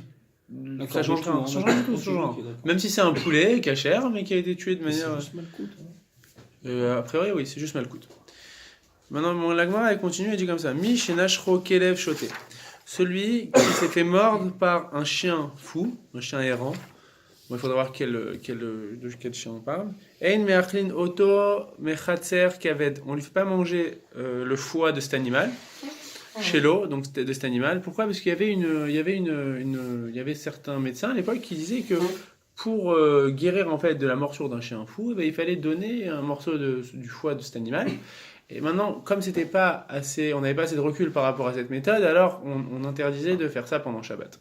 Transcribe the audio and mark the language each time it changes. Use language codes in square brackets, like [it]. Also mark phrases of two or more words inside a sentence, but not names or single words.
[fr] Ça change rien, ça change tout, ça change rien. Même si c'est un poulet cachère, mais qui a été tué de manière. C'est juste malkout. A priori, oui, c'est juste malkout. Maintenant, la Gemara, elle continue, elle dit comme ça [he] מי שנשכו כלב שוטה. [fr] Celui qui s'est fait mordre par un chien fou, un chien errant. Bon, il faudra voir de quel chien on parle. [he] אין מאכילין אותו מחצר כבד. [fr] On lui fait pas manger le foie de cet animal. Chez l'eau, donc de cet animal. Pourquoi? Parce qu'il y avait certains médecins à l'époque qui disaient que pour guérir en fait de la morsure d'un chien fou, il fallait donner un morceau du foie de cet animal. Et maintenant, comme on n'avait pas assez de recul par rapport à cette méthode, alors on interdisait de faire ça pendant Shabbat.